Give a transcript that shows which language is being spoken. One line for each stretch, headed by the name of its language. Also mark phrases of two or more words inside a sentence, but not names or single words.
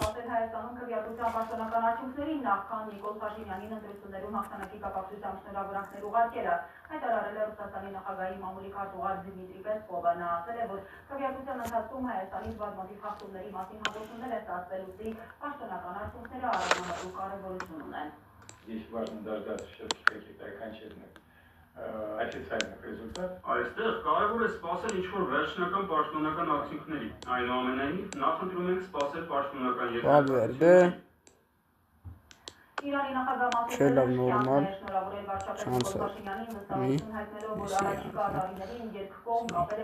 Armenian: Հայաստանում քվեարկության պաշտոնական արդյունքներին նախքան Նիկոլ Փաշինյանին ընտրություններում հաղթանակի կապակցությամբ շնորհավորանքներ ուղարկելը հայտարարել է Ռուսաստանի նախագահի մամուլի քարտուղար Դմիտրի Պեսկովը նա ասել է որ քվեարկության ընթացքում Հայաստանից բազմաթիվ խախտումների մասին հաղորդումներ է ստացվելուց պաշտոնական արդյունքները առանձնահատուկ կարևորություն ունեն
Russian: Есть важно дождаться все-таки каких-то окончательных официальных результатов.
Armenian: Այստեղ կարևոր է սպասել ինչ-որ վերջնական պաշտոնական արդյունքների։ Այնուամենայնիվ, նախընտրում ենք սպասել պաշտոնական Վալվերդե Իրանի նախագահ Չէ լավ նորմալ շնորհավորել վարչապետ Փաշինյանին վստահություն հայտնելով որ առաջիկա տարիներին երկկողմ կապերը